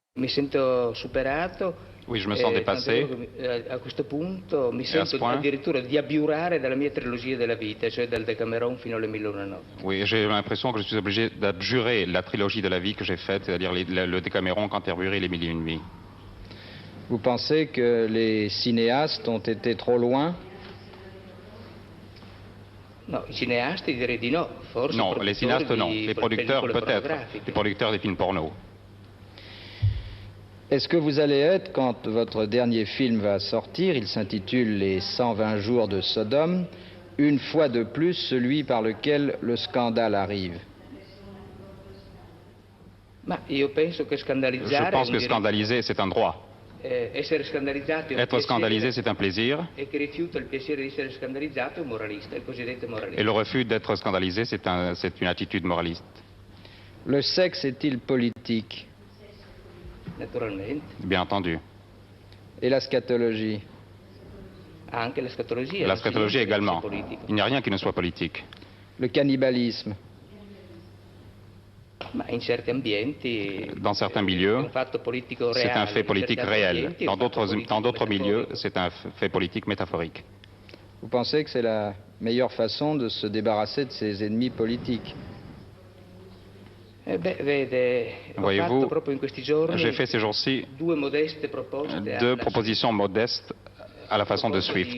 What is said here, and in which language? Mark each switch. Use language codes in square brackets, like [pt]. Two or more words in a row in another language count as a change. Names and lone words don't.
[it] Mi sento superato. [fr] Oui, je me sens dépassé. [it] A questo punto mi [fr] ce [it] sento [fr] point, [it] addirittura di abiurare dalla mia trilogia della vita, cioè dal Decameron fino alle Mille e una notti. [fr] Oui, j'ai l'impression que je suis obligé d'abjurer la trilogie de la vie que j'ai faite, c'est-à-dire le Décaméron, Canterbury et les Mille et une nuits. Vous pensez que les cinéastes ont été trop loin? [it] No, i cineasti direi di no, forse [fr] Non, les cinéastes non, les producteurs peut-être, les producteurs des films porno. Est-ce que vous allez être, quand votre dernier film va sortir, il s'intitule Les 120 jours de Sodome, une fois de plus celui par lequel le scandale arrive? [it] Ma io penso che scandalizzare [fr] Je pense que scandaliser, c'est un droit. [it] Essere scandalizzato è un [fr] Être scandalisé, c'est un plaisir. [it] E chi rifiuta il piacere di essere scandalizzato è un moralista, il cosiddetto moralista. [fr] Et le refus d'être scandalisé, c'est une attitude moraliste. Le sexe est-il politique? [it] Naturalmente. [fr] Bien entendu. Et la scatologie? [it] Anche la scatologia. [fr] La scatologie également. Il n'y a rien qui ne soit politique. Le cannibalisme? [it] Ma in certi ambienti, [fr] dans certains milieux, c'est un fait politique réel. Dans d'autres milieux, c'est un fait politique métaphorique. Vous pensez que c'est la meilleure façon de se débarrasser de ses ennemis politiques? Voyez-vous, j'ai fait ces jours-ci deux propositions modestes à la façon de Swift.